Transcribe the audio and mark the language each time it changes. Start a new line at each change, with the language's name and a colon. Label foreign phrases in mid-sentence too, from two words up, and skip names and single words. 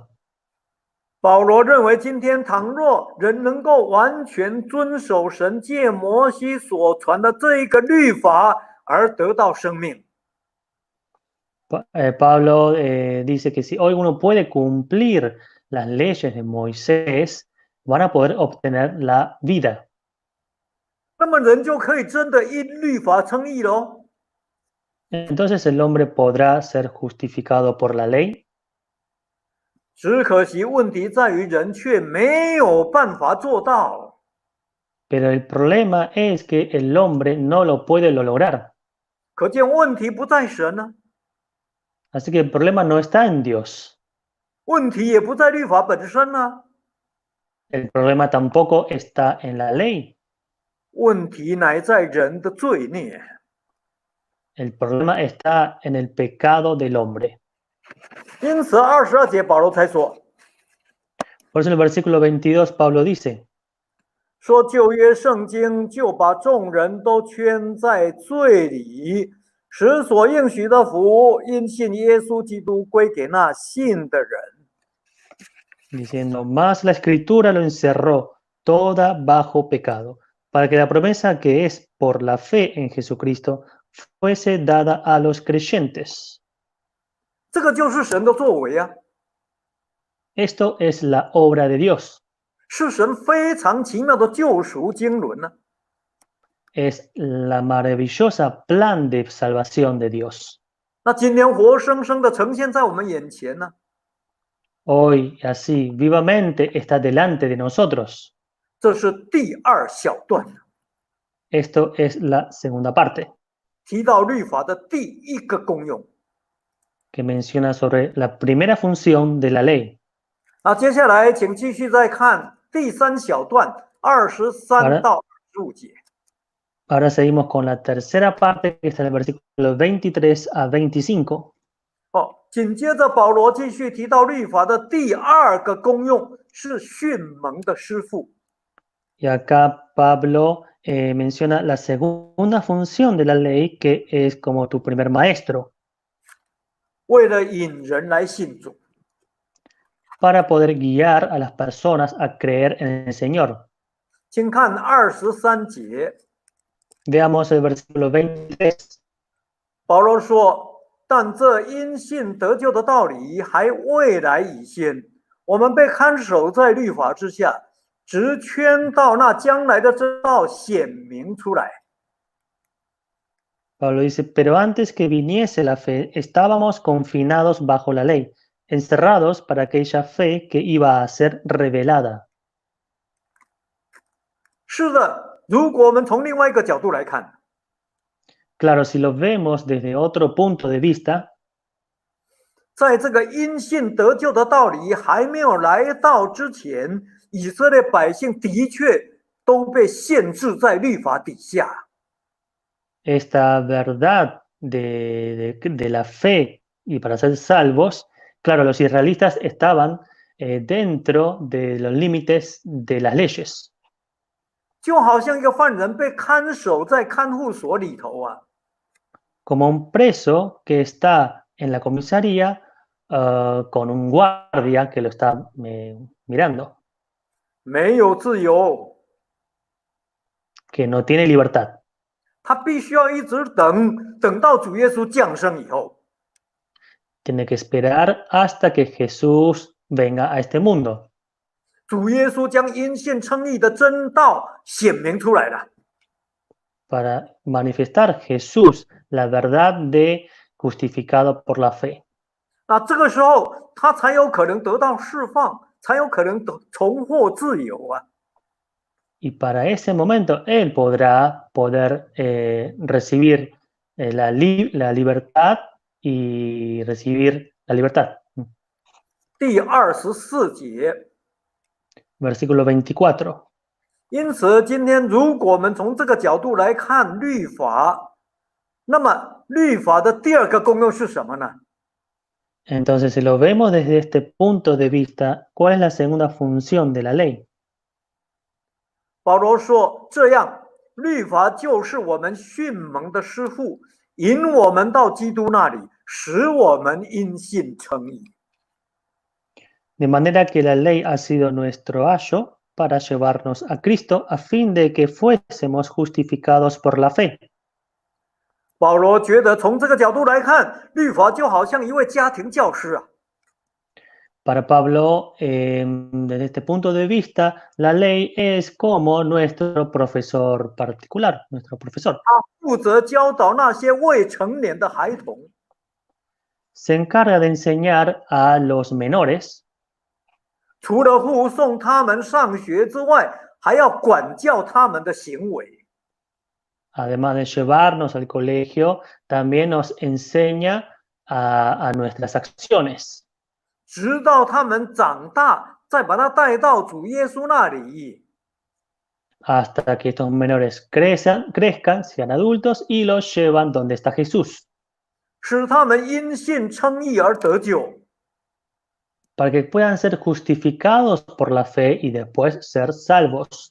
Chinese: 保罗认为，今天倘若人能够完全遵守神借摩西所传的这一个律法而得到生命，
Spanish: Pablo dice que si hoy uno puede cumplir las leyes de Moisés, van a poder obtener la vida.
Chinese: 那么人就可以真的因律法称义喽。
Spanish: Entonces el hombre podrá ser justificado por la ley.
Chinese: 只可惜问题在于人却没有办法做到。
Spanish: Pero el problema es que el hombre no lo puede lograr.
Chinese: 可见问题不在神呢、
Spanish: Así que el problema no está en Dios.
Chinese: 问题也不在律法本身呢、
Spanish: El problema tampoco está en la ley.
Chinese: 问题乃在人的罪孽。
Spanish: El problema está en el pecado del hombre.
Chinese: 因此22节保罗才说，
Spanish: Por eso en el versículo 22 Pablo dice,
Chinese: 说旧约圣经就把众人都圈在罪里，使所应许的福因信耶稣基督归给那信的人。
Spanish: diciendo, más la escritura lo encerró toda bajo pecado, para que la promesa que es por la fe en Jesucristo fuese dada a los creyentes.
Chinese: 这个就是神的作为啊，
Spanish: Esto es la obra de Dios.
Chinese: 是神非常奇妙的救赎经纶呢、
Spanish: Es la maravillosa plan de salvación de Dios.
Chinese: 那今天活生生的呈现在我们眼前呢、
Spanish: Hoy, así, vivamente está delante de nosotros.
Chinese: 这是第二小段，
Spanish: Esto es la segunda parte,
Chinese: 提到律法的第一个功用。
Spanish: que menciona sobre la primera función de la ley.
Chinese: 那接下来请继续再看第三小段23到25节。
Spanish: Ahora seguimos con la tercera parte, que está en el versículo 23 a 25.
Chinese: 紧接着保罗继续提到律法的第二个功用是训蒙的师傅。
Spanish: Y acá Pablo menciona la segunda función de la ley, que es como tu primer maestro,
Chinese: 为了引人来信主。
Spanish: para poder guiar a las personas a creer en el Señor.
Chinese: 请看23节，
Spanish: Veamos el versículo 23.
Chinese: 保罗说：“但这因信得救的道理还未来以先，我们被看守在律法之下，直圈到那将来的真道显明出来。”
Spanish: Pablo dice, pero antes que viniese la fe, estábamos confinados bajo la ley, encerrados para aquella fe que iba a ser revelada.
Chinese: 是的，如果我们从另外一个角度来看，
Spanish: Claro, si lo vemos desde otro punto de vista,
Chinese: 在这个因信得救的道理还没有来到之前，以色列百姓的确都被限制在律法底下。
Spanish: esta verdad de la fe y para ser salvos, claro, los israelitas estaban dentro de los límites de las leyes.
Chinese: 就好像一个犯人被看守在看护所里头啊，
Spanish: Como un preso que está en la comisaría con un guardia que lo está mirando,
Chinese: 没有自由，
Spanish: que no tiene libertad.
Chinese: 他必须要一直等到主耶稣降生以后，
Spanish: Tiene que esperar hasta que Jesús venga a este mundo.
Chinese: 主耶稣将因信称义的真道显明出来了。
Spanish: Para manifestar Jesús la verdad de justificado por la fe.
Chinese: 那这个时候，他才有可能得到释放，才有可能重获自由啊。
Spanish: Y para ese momento él podrá recibir la libertad y recibir la libertad.
Chinese: 第24节，
Spanish: Versículo 24.
Chinese: 因此，今天如果我们从这个角度来看律法，那么律法的第二个功用是什么呢？
Spanish: Entonces, si lo vemos desde este punto de vista, ¿cuál es la segunda función de la ley?
Chinese: 保罗说：“这样，律法就是我们训蒙的师傅，引我们到基督那里，使我们因信称义。”
Spanish: De manera que la ley ha sido nuestro ayo para llevarnos a Cristo a fin de que fuésemos justificados por la fe.
Chinese: 保罗觉得从这个角度来看，律法就好像一位家庭教师啊。
Spanish: Para Pablo, desde este punto de vista, la ley es como nuestro profesor particular, nuestro profesor.
Chinese: 负责教导那些未成年的孩童，
Spanish: Se encarga de enseñar a los menores,
Chinese: 除了护送他们上学之外，还要管教他们的行为。
Spanish: además de llevarnos al colegio, también nos enseña a nuestras acciones.
Chinese: 直到他们长大，再把他带到主耶稣那里。
Spanish: Hasta que estos menores crezcan, sean adultos y los llevan donde está Jesús.
Chinese: 使他们因信称义而得救。
Spanish: Para que puedan ser justificados por la fe y después ser salvos.